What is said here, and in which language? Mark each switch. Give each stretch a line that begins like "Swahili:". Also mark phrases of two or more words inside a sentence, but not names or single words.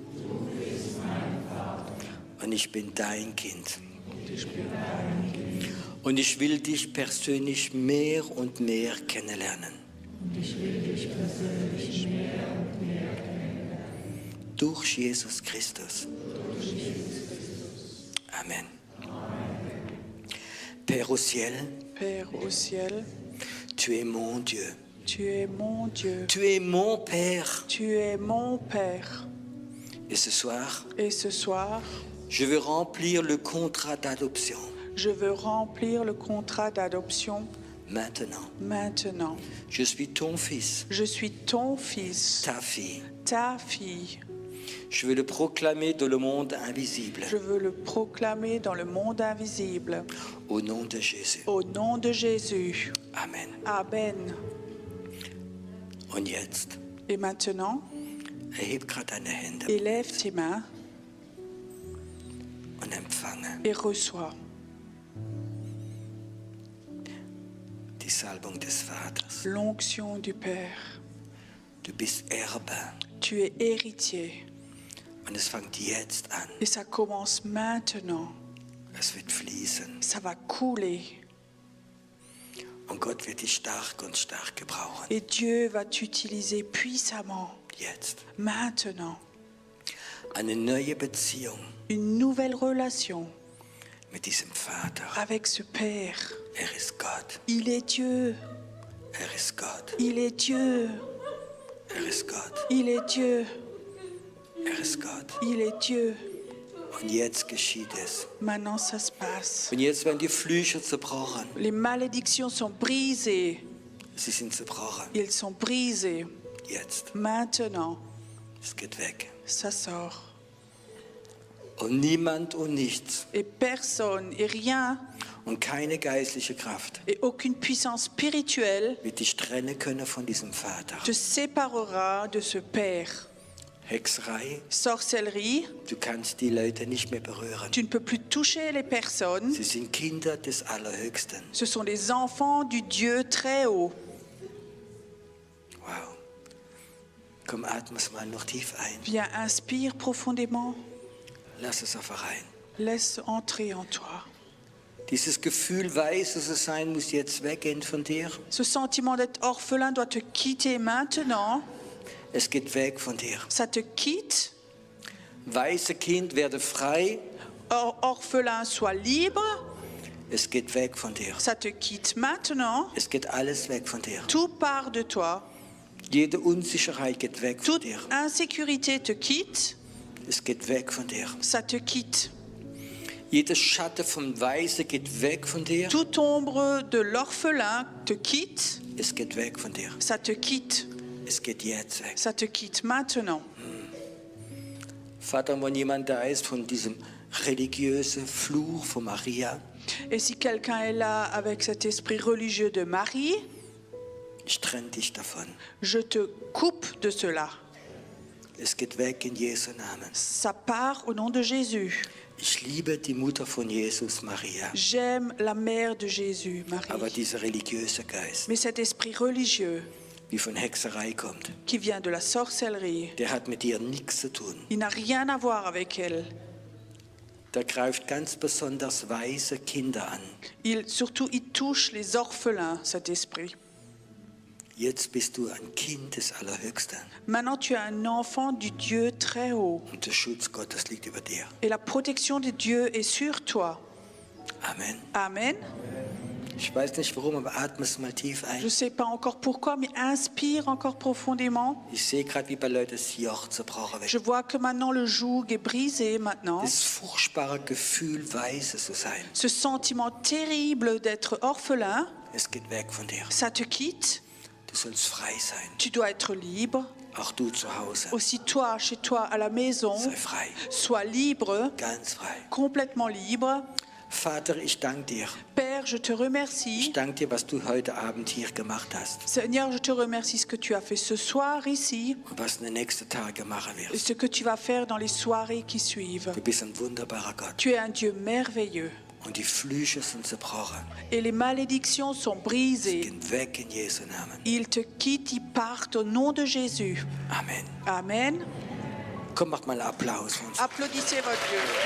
German: Und ich bin dein Kind. Und ich will dich persönlich mehr und mehr kennenlernen. Durch Jesus Christus.
French: Amen. Père au ciel, Père au ciel, tu es mon Dieu. Tu es mon Dieu. Tu es mon Père. Tu es mon Père. Et ce soir, Et ce soir, je veux remplir le contrat d'adoption. je veux remplir le contrat d'adoption Maintenant, maintenant. je suis ton fils, Je suis ton fils, ta fille. ta fille. Je veux le proclamer dans le monde invisible. Je veux le proclamer dans le monde invisible. Au nom de Jésus. Au nom de Jésus. Amen. Amen.
German: Und jetzt,
French: Et maintenant,
German: erheb gerade deine Hände
French: élève tes mains
German: und empfange
French: et reçois
German: die Salbung des Vaters.
French: l'onction du Père.
German: Du bist Erbe
French: Tu es héritier
German: und es fängt jetzt an.
French: et ça commence maintenant.
German: Es wird fließen
French: Ça va couler
German: und Gott wird dich stark und stark gebrauchen.
French: et Dieu va t'utiliser puissamment
German: Jetzt.
French: maintenant.
German: Eine neue Beziehung
French: Une nouvelle relation
German: mit diesem Vater.
French: avec ce Père.
German: Er ist Gott.
French: Il est Dieu.
German: Er ist Gott.
French: Il est Dieu.
German: Er ist Gott.
French: Il est Dieu.
German: Er ist Gott.
French: Il est Dieu.
German: Und jetzt geschieht es.
French: Maintenant, ça se passe.
German: Und jetzt werden die Flüche zerbrochen.
French: Les malédictions sont brisées.
German: Sie sind zerbrochen.
French: Ils sont brisés.
German: Jetzt.
French: Maintenant,
German: Es geht weg.
French: ça sort.
German: Und niemand und nichts
French: Et personne et rien
German: und keine geistliche Kraft
French: et aucune puissance spirituelle
German: wird dich trennen können von diesem Vater.
French: te séparera de ce Père.
German: Hexerei,
French: Sorcellerie,
German: du kannst die Leute nicht mehr berühren.
French: tu ne peux plus toucher les personnes.
German: Sie sind Kinder des Allerhöchsten.
French: Ce sont les enfants du Dieu très haut.
German: Wow. Komm, atme es mal noch tief ein.
French: Viens, inspire profondément.
German: Lass es einfach rein.
French: Laisse entrer en toi.
German: Dieses Gefühl, weise zu sein, muss jetzt weggehen von dir.
French: Ce sentiment d'être orphelin doit te quitter maintenant.
German: Es geht weg von dir.
French: Ça te quitte.
German: Weise Kind, werde frei.
French: Orphelin, sois libre.
German: Es geht weg von dir.
French: Ça te quitte maintenant.
German: Es geht alles weg von dir.
French: Tout part de toi.
German: Jede Unsicherheit geht weg von
French: Toute
German: dir.
French: insécurité te quitte.
German: Es geht weg von dir.
French: Ça te quitte.
German: Jeder Schatten vom Weise geht weg von dir.
French: Toute ombre de l'orphelin te quitte.
German: Es geht weg von dir.
French: Ça te quitte.
German: Es geht jetzt weg.
French: Ça te quitte maintenant.
German: Vater, wenn jemand da ist von diesem religiösen Fluch von Maria,
French: Et si quelqu'un est là avec cet esprit religieux de Marie,
German: ich trenne dich davon.
French: je te coupe de cela.
German: Es geht weg in Jesu Namen.
French: Ça part au nom de Jésus.
German: Ich liebe die Mutter von Jesus, Maria.
French: J'aime la mère de Jésus,
German: Aber
French: Marie.
German: dieser religiöse Geist,
French: Mais cet esprit religieux
German: wie von Hexerei kommt,
French: qui vient de la sorcellerie,
German: der hat mit dir nichts zu tun.
French: il n'a rien à voir avec elle.
German: Der greift ganz besonders weise Kinder an.
French: Surtout, il touche les orphelins, cet esprit.
German: Jetzt bist du ein Kind des Allerhöchsten
French: Maintenant, tu es un enfant du Dieu très haut.
German: und der Schutz Gottes liegt über dir.
French: Et la protection de Dieu est sur toi.
German: Amen.
French: Amen.
German: Ich weiß nicht warum, aber atme es mal tief
French: Je
German: ein.
French: ne sais pas encore pourquoi, mais inspire encore profondément.
German: Ich sehe gerade, wie bei Leuten das Joch zerbrochen
French: Je
German: wird.
French: vois que maintenant le joug est brisé maintenant.
German: Das furchtbare Gefühl, weise zu sein,
French: Ce sentiment terrible d'être orphelin,
German: es geht weg von dir.
French: ça te quitte.
German: Du sollst frei sein.
French: Tu dois être libre.
German: Auch du zu Hause.
French: Aussi toi, chez toi, à la maison,
German: Sei frei.
French: sois libre,
German: Ganz frei.
French: complètement libre.
German: Vater, ich danke dir.
French: Père, je te
German: Ich
French: remercie.
German: danke dir, was du heute Abend hier gemacht hast
French: Seigneur, je te remercie ce que tu as fait ce soir ici
German: und was du in den nächsten Tagen machen
French: et
German: wirst.
French: ce que tu vas faire dans les soirées qui suivent.
German: Du bist ein wunderbarer Gott.
French: Tu es un Dieu merveilleux
German: Und die Flüche sind zerbrochen.
French: et les malédictions sont
German: Sie
French: brisées.
German: gehen weg in Jesu Namen.
French: Ils te quittent, ils partent au nom de Jésus.
German: Amen.
French: Amen.
German: Komm, mach mal einen Applaus für uns.
French: Applaudissez votre Dieu.